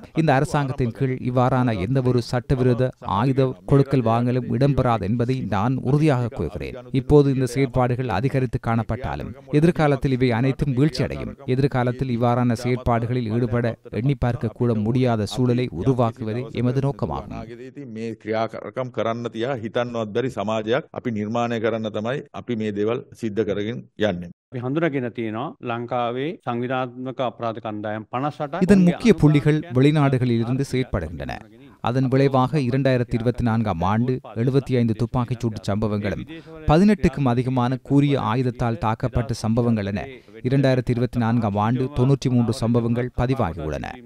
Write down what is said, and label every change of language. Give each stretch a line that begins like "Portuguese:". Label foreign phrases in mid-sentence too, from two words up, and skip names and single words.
Tamil: இந்த அரசாங்கத்தின் கீழ் இவ்வாறான எந்தவொரு சட்டவிரோத ஆயுத கொடுக்கல் வாங்கலும் இடம்பெறாது என்பதை நான் உறுதியாக கூறுகிறேன். இப்போது இந்த செயற்பாடுகள் அதிகரித்து காணப்பட்டாலும் எதிர்காலத்தில் இவை அனைத்தும் வீழ்ச்சியடையும். எதிர்காலத்தில் இவ்வாறான செயற்பாடுகளில் ஈடுபட எண்ணி பார்க்க கூட முடியாத சூழலை உருவாக்குவதே எமது நோக்கமாகும்.
Sinhala: මේ ක්‍රියාකාරකම් කරන්න තියා හිතන්නවත් බැරි සමාජයක් අපි නිර්මාණය කරන්න තමයි අපි මේ දේවල් සිද්ධ කරගෙන යන්නේ. අපි හඳුනාගෙන තියෙනවා ලංකාවේ සංවිධාත්මක අපරාධ කණ්ඩායම් 58ක්.
Tamil: இதன் முக்கிய புள்ளிகள் வெளிநாடுகளில் இருந்து செயற்படுகின்றன. அதன் விளைவாக 2024ஆம் ஆண்டு 75 துப்பாக்கிச் சூட்டு சம்பவங்களும் 18க்கும் அதிகமான கூரிய ஆயுதத்தால் தாக்கப்பட்ட சம்பவங்கள் என 2024ஆம் ஆண்டு 93 சம்பவங்கள் பதிவாகியுள்ளன.